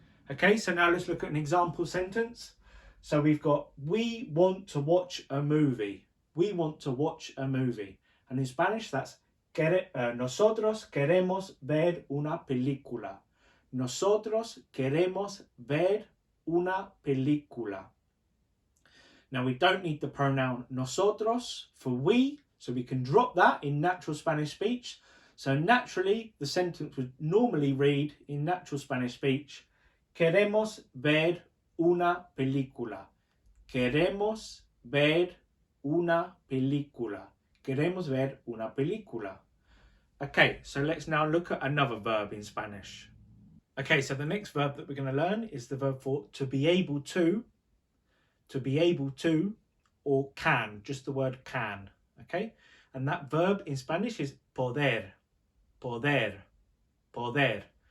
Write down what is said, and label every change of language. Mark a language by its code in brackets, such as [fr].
[en] Okay, so now let's look at an example sentence. So we've got, we want to watch a movie. We want to watch a movie. And in Spanish, that's [es] nosotros queremos ver una película. Nosotros queremos ver una película. [en] Now we don't need the pronoun nosotros for we, so we can drop that in natural Spanish speech. So naturally, the sentence would normally read in natural Spanish speech, [es] queremos ver una película. Queremos ver una película. Queremos ver una película. [en] Okay, so let's now look at another verb in Spanish. Okay, so the next verb that we're going to learn is the verb for to be able to, or can, just the word can, okay? And that verb in Spanish is poder, poder, poder.